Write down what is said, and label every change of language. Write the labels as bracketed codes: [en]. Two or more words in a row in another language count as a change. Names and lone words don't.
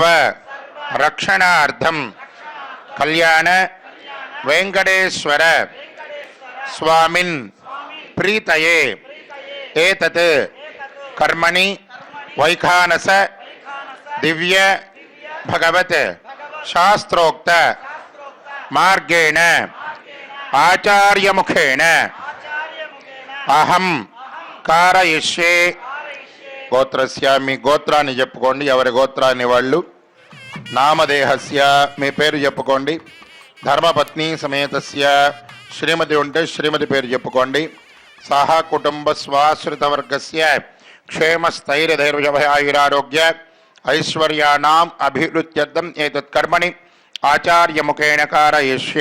[sa] रक्षणार्थं कल्याण वेंकटेश्वर स्वामिन् प्रीतये एतत् कर्मणि वैखानस दिव्य भगवत शास्त्रोक्त मार्गेण आचार्य मुखेन अहम कारयिष्ये। [te] गोत्रस्य మీ గోత్రాన్ని చెప్పుకోండి, ఎవరి గోత్రాన్ని వాళ్ళు. నామదేహస్య మీ పేరు చెప్పుకోండి. [sa] ధర్మపత్ని సమేతస్య [te] శ్రీమతి ఉంటే శ్రీమతి పేరు చెప్పుకోండి. [sa] సహ కుటుంబ స్వాశ్రిత వర్గస్య క్షేమస్థైర్యధైర్యభయాయురారోగ్య ఐశ్వర్యానాం అభివృద్ధ్యర్థం ఏతత్ కర్మణి ఆచార్య ముఖేన కారయిష్యే.